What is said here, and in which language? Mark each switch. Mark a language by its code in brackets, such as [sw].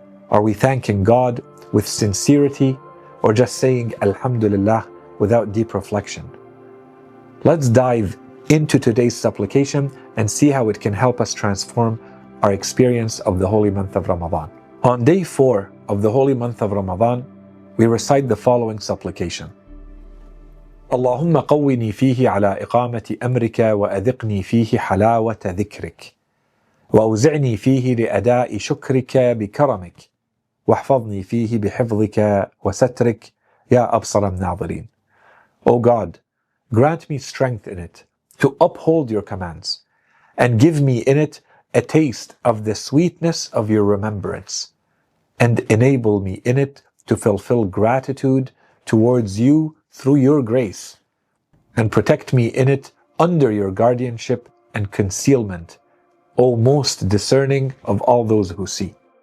[en] Are we thanking God with sincerity, or just saying Alhamdulillah without deep reflection? Let's dive into today's supplication and see how it can help us transform our experience of the holy month of Ramadan. On day 4 of the holy month of Ramadan, we recite the following supplication. [ar] اللهم قوني فيه على إقامة أمرك وأذقني فيه حلاوة ذكرك وأوزعني فيه لأداء شكرك بكرمك واحفظني فيه بحفظك وسترك يا أبصر الناظرين. [en] O God, grant me strength in it to uphold your commands, and give me in it a taste of the sweetness of your remembrance, and enable me in it to fulfill gratitude towards you through your grace, and protect me in it under your guardianship and concealment, O most discerning of all those who see.